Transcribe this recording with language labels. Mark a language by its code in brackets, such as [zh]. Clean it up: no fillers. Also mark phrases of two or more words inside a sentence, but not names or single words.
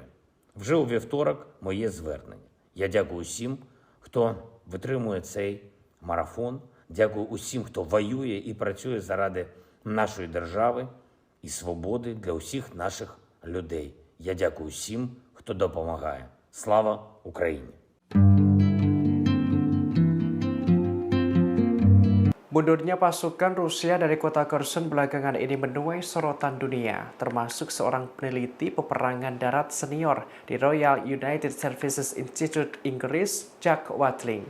[uk] Вже у вівторок моє звернення. Я дякую всім, хто витримує цей марафон. Дякую усім, хто воює і працює заради нашої держави і свободи для усіх наших людей. Я дякую всім, хто допомагає. Слава Україні! [id] Mundurnya pasukan Rusia dari kota Kherson belakangan ini menuai sorotan dunia, termasuk seorang peneliti peperangan darat senior di Royal United Services Institute Inggris, Jack Watling.